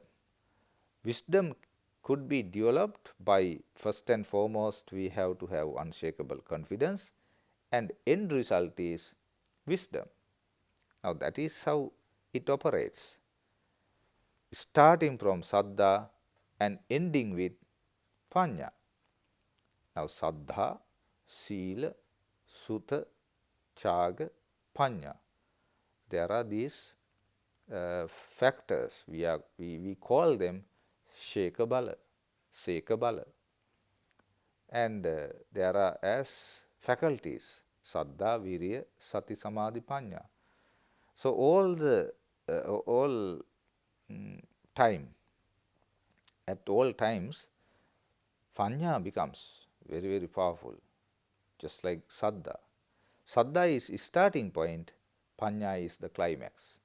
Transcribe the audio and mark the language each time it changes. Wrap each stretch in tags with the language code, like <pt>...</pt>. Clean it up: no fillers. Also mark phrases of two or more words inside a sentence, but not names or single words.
<en>Wisdom could be developed by, first and foremost, we have to have unshakable confidence, and end result is wisdom. Now that is how it operates, starting from saddha and ending with panya.</en> <pi>Now saddha, sila, sutta, chaga, panya.</pi> <en>There are these factors. We call them</en> <pi>sheka bala,</pi> <en>and there are as faculties</en> <pi>saddha, virya, sati, samadhi, panya.</pi> <en>So all time, at all times, panya becomes very, very powerful, just like saddha. Saddha is starting point, panya is the climax.</en>